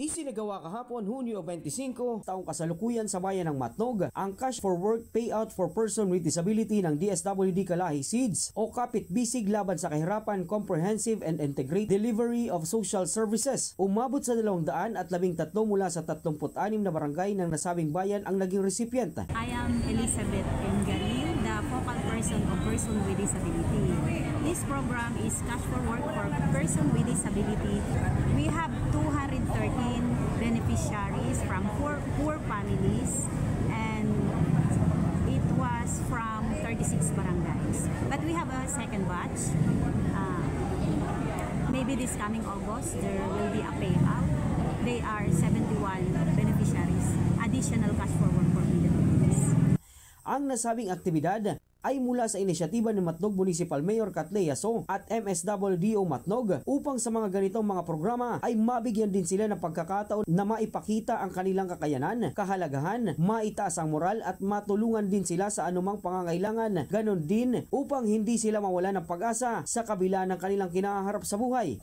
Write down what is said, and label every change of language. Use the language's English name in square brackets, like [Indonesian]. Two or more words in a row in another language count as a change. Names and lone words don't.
[Filipino] Isinagawa kahapon Hunyo 25, taong kasalukuyan sa bayan ng Matnog, ang Cash for Work Payout for Person with Disability ng DSWD Kalahi SEEDS o Kapit Bisig laban sa kahirapan, Comprehensive and Integrated Delivery of Social Services. Umabot sa 213 mula sa 36 na barangay ng nasabing bayan ang naging recipient. [English] I am Elizabeth M. Galil, the focal person of Person with Disability. This program is Cash for Work for Person with Disability. We have 213 beneficiaries from poor families, and it was from 36 barangays. But we have a second batch. Maybe this coming August, there will be a payout. They are 71 beneficiaries, additional Cash for Work for disabilities. [Filipino] Ang nasabing aktibidad ay mula sa inisyatiba ni Matnog Municipal Mayor Katlea So at MSWDO Matnog upang sa mga ganitong mga programa ay mabigyan din sila ng pagkakataon na maipakita ang kanilang kakayanan, kahalagahan, maitaas ang moral at matulungan din sila sa anumang pangangailangan. Ganon din upang hindi sila mawala ng pag-asa sa kabila ng kanilang kinaharap sa buhay.